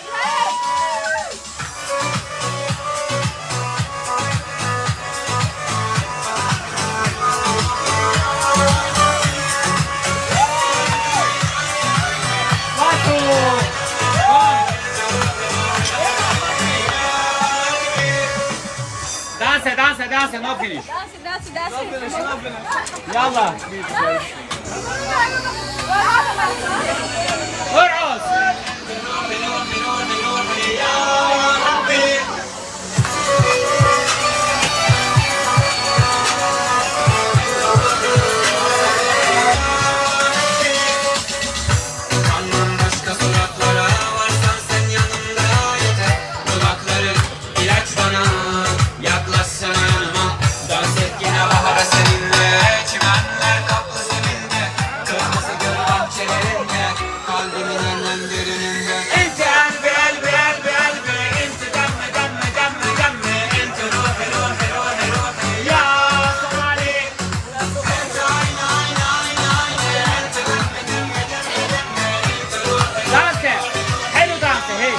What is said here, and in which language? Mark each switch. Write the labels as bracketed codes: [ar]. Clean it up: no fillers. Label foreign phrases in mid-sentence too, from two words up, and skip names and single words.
[en] Batu. Come. Dance, no finish. Yalla. Urqus. [tr] Kanmam başka suratlara varsan sen yanımda yeter. Dudakların ilaç bana yaklaşsana yanıma. Dans et yine bahara seninle. Çimenler kaplı zeminde. Kırmızı göl bahçelerinde. Kalbimin en derininde. [ar] Ente elbi ente demme ente ruhi Ya Somali. ente ayna ente [en] Dance. Hello dance.